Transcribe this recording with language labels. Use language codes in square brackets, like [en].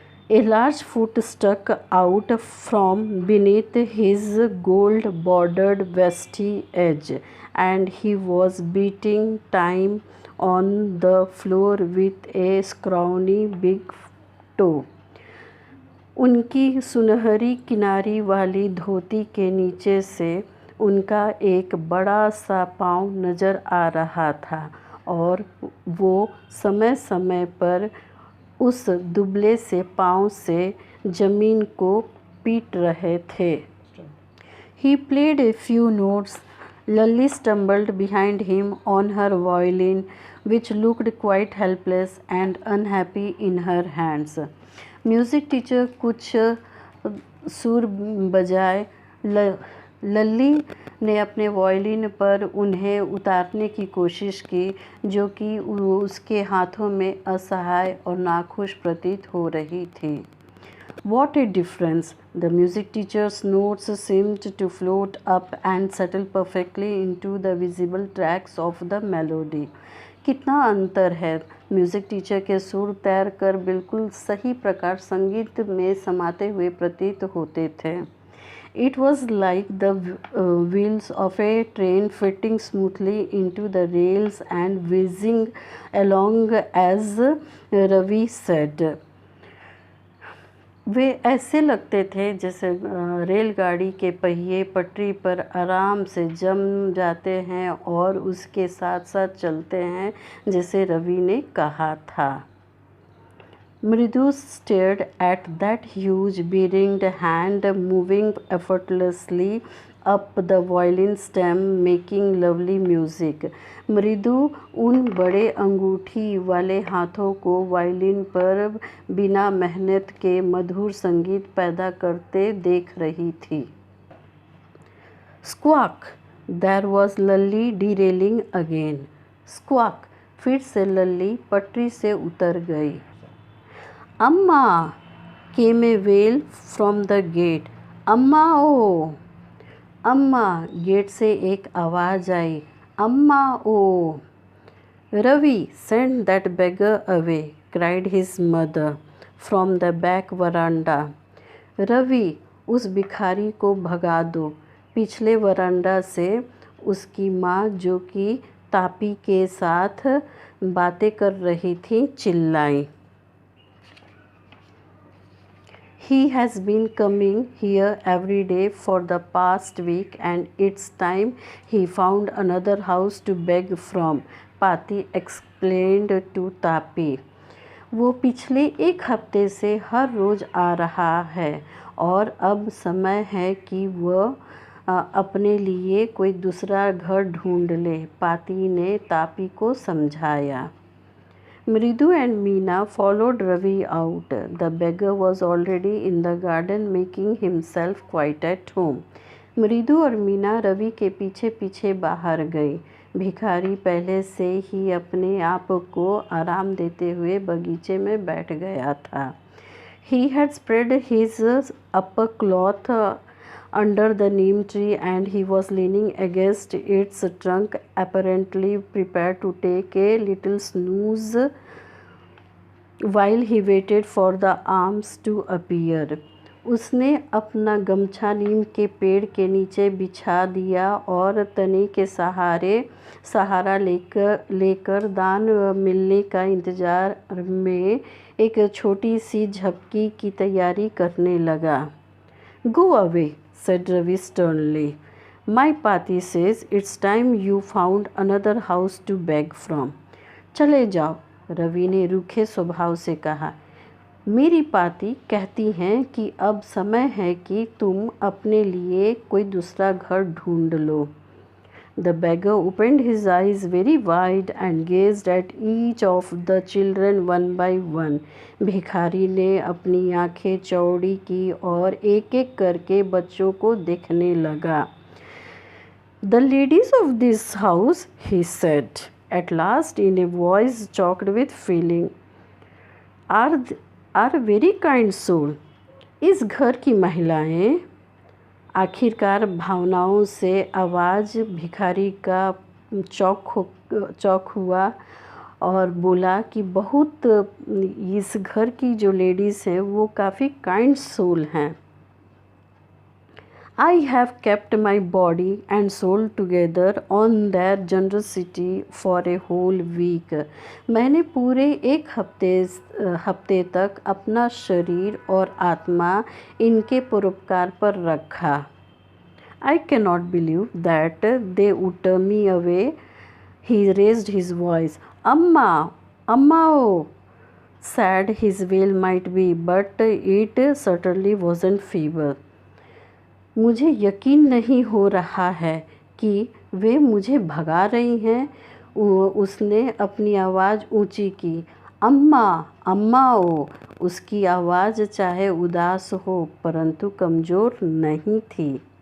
[en] A large foot stuck out from beneath his gold-bordered vesty edge, and he was beating time on the floor with a scrawny big toe. [hi] उनकी सुनहरी किनारी वाली धोती के नीचे से उनका एक बड़ा सा पाँव नज़र आ रहा था और वो समय समय पर उस दुबले से पाँव से ज़मीन को पीट रहे थे। [en] He played a few notes. Lalli stumbled behind him on her violin, which looked quite helpless and unhappy in her hands. [hi] Music teacher कुछ सुर बजाए। लल्ली ने अपने वायलिन पर उन्हें उतारने की कोशिश की, जो कि उसके हाथों में असहाय और नाखुश प्रतीत हो रही थी। [en] What a difference! The music teacher's notes seemed to float up and settle perfectly into the visible tracks of the melody. [hi] कितना अंतर है! म्यूज़िक टीचर के सुर तैर कर बिल्कुल सही प्रकार संगीत में समाते हुए प्रतीत होते थे। [en] It was like the wheels of a train fitting smoothly into the rails and whizzing along, as Ravi said. [hi] वे ऐसे लगते थे जैसे रेलगाड़ी के पहिए पटरी पर आराम से जम जाते हैं और उसके साथ साथ चलते हैं, जैसे रवि ने कहा था। [en] Mridu stared at that huge beringed hand moving effortlessly up the violin stem, making lovely music. [hi] मृदु उन बड़े अंगूठी वाले हाथों को वायलिन पर बिना मेहनत के मधुर संगीत पैदा करते देख रही थी। [en] Squawk! There was Lalli derailing again. Squawk! [hi] फिर से लल्ली पटरी से उतर गई। [en] अम्मा came a wail from the gate. [hi] अम्मा ओ, अम्मा, गेट से एक आवाज़ आई। अम्मा ओ। [en] Ravi, send that beggar away, cried his mother from the back veranda. [hi] Ravi, उस भिखारी को भगा दो, पिछले वरांडा से उसकी माँ, जो कि तापी के साथ बातें कर रही थी, चिल्लाई। [en] He has been coming here every day for the past week and it's time he found another house to beg from, Pati explained to Tapi. [hi] वो पिछले एक हफ्ते से हर रोज़ आ रहा है और अब समय है कि वह अपने लिए कोई दूसरा घर ढूंढ ले, पाती ने तापी को समझाया। [en] Mridu and Meena followed Ravi out. The beggar was already in the garden making himself quite at home. [hi] मृदु और मीना रवि के पीछे पीछे बाहर गई। भिखारी पहले से ही अपने आप को आराम देते हुए बगीचे में बैठ गया था। [en] He had spread his upper cloth under the neem tree and he was leaning against its trunk, apparently prepared to take a little snooze while he waited for the arms to appear. [hi] उसने अपना गमछा नीम के पेड़ के नीचे बिछा दिया और तने के सहारा लेकर दान मिलने का इंतज़ार में एक छोटी सी झपकी की तैयारी करने लगा। [en] Go away, said Ravi sternly. My Pati says it's time you found another house to beg from. [hi] चले जाओ, रवि ने रूखे स्वभाव से कहा। मेरी पाती कहती हैं कि अब समय है कि तुम अपने लिए कोई दूसरा घर ढूंढ लो। [en] The beggar opened his eyes very wide and gazed at each of the children one by one. [hi] भिखारी ने अपनी आंखें चौड़ी की और एक एक करके बच्चों को देखने लगा। [en] The ladies of this house, he said at last in a voice choked with feeling, are very kind soul. [hi] इस घर की महिलाएं, आखिरकार भावनाओं से आवाज़ भिखारी का चौक हुआ और बोला कि बहुत, इस घर की जो [en] ladies [hi] हैं वो काफ़ी [en] kind soul [hi] हैं। [en] I have kept my body and soul together on their generosity for a whole week. [hi] मैंने पूरे एक हफ्ते तक अपना शरीर और आत्मा इनके परोपकार पर रखा। [en] I cannot believe that they would turn me away. He raised his voice. Amma, Amma, oh. Sad his wail might be, but it certainly wasn't feeble. [hi] मुझे यकीन नहीं हो रहा है कि वे मुझे भगा रही हैं। उसने अपनी आवाज़ ऊंची की। अम्मा, अम्मा ओ। उसकी आवाज़ चाहे उदास हो परंतु कमज़ोर नहीं थी।